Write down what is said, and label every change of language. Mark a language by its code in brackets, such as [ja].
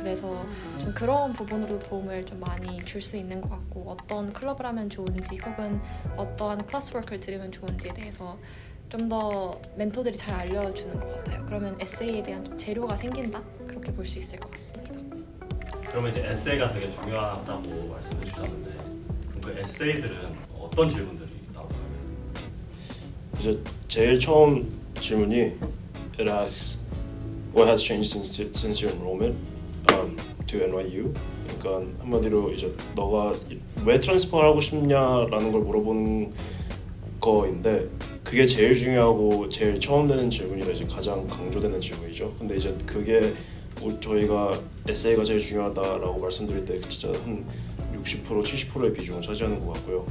[ko] 그래서 좀 그런 부분으로 도움을 좀 많이 줄 수 있는 것 같고 어떤 클럽을 하면 좋은지 혹은 어떤 클래스워크를 들으면 좋은지에 대해서 좀 더 멘토들이 잘 알려주는 것 같아요. 그러면 에세이에 대한 좀 재료가 생긴다? 그렇게 볼 수 있을 것 같습니다. 그러면 이제 에세이가 되게 중요하다고 말씀해 주셨는데 그럼 그 에세이들은 어떤 질문들이 나올까요? 이제 제일 처음 질문이 [en] It asks What has changed since your enrollment to NYU? [ko] 그러니까 한마디로 이제 너가 왜 트랜스퍼 하고 싶냐라는 걸 물어보는 거인데 그게 제일 중요하고 제일 처음 되는 질문이라 이제 가장 강조되는 질문이죠. 근데 이제 그게 저희가 에세이가 제일 중요하다라고 말씀드릴 때 진짜 한 60% 70%의 비중을 차지하는 것 같고요.